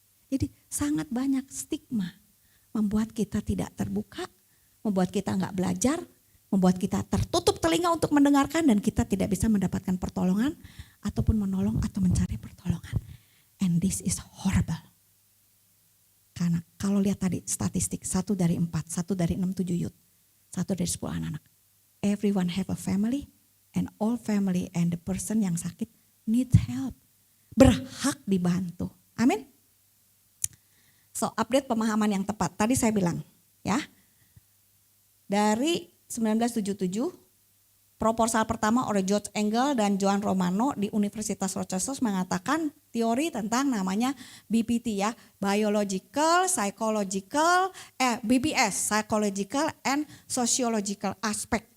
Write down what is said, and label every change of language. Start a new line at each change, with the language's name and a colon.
Indonesian: Jadi sangat banyak stigma membuat kita tidak terbuka, membuat kita nggak belajar, membuat kita tertutup telinga untuk mendengarkan dan kita tidak bisa mendapatkan pertolongan ataupun menolong atau mencari pertolongan.
English: And this is horrible.
Indonesian: Karena kalau lihat tadi statistik 1 dari 4, 1 dari 6, 7 youth, 1 dari 10 anak-anak.
English: Everyone have a family and all family and the person
Indonesian: yang sakit
English: needs help.
Indonesian: Berhak dibantu. Amin. So update pemahaman yang tepat. Tadi saya bilang ya. Dari 1977 proposal pertama oleh George Engel dan Joan Romano di Universitas Rochester mengatakan teori tentang namanya BPT ya, Biological, Psychological, BPS, Psychological and Sociological Aspect.